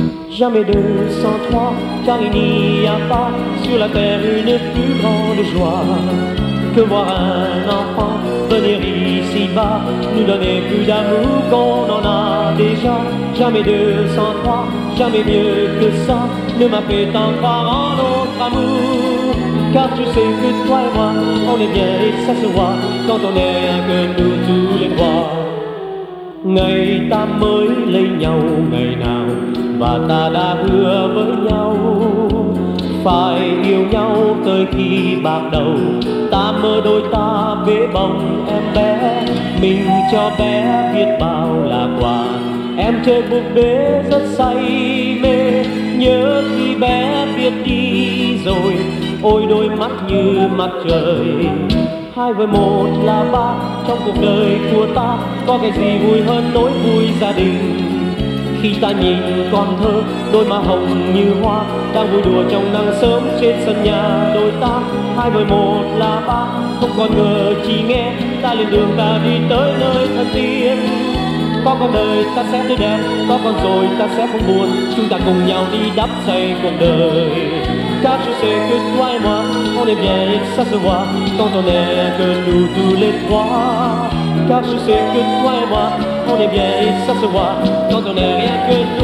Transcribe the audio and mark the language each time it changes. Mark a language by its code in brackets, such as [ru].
[fr] Jamais 203, car il n'y a pas sur la terre une plus grande joie que voir un enfant venir ici-bas nous donner plus d'amour qu'on en a déjà. Jamais 203, jamais mieux que ça, ne m'a fait en croire en notre amour. Car tu sais que toi et moi, on est bien et ça se voit quand on n'est rien que nous tous les trois. [vi] Ngày ta mới lấy nhau ngày nào và ta đã hứa với nhau phải yêu nhau tới khi bạc đầu, ta mơ đôi ta bế bồng em bé, mình cho bé biết bao là quà, em chơi búp bê rất say mê, nhớ khi bé biết đi rồi ôi đôi mắt như mặt trời. Hai với một là ba, trong cuộc đời của ta có cái gì vui hơn nỗi vui gia đình. Khi ta nhìn con thơ đôi má hồng như hoa đang vui đùa trong nắng sớm trên sân nhà đôi ta. Hai với một là ba, không còn ngờ chỉ nghe ta lên đường ta đi tới nơi thân thiện. Có con đời ta sẽ tươi đẹp, có con rồi ta sẽ không buồn, chúng ta cùng nhau đi đắp xây cuộc đời. [fr] Car je sais que toi et moi, on est bien et ça se voit, quand on est rien que nous tous les trois. Car je sais que toi et moi, on est bien et ça se voit, quand on est rien que nous.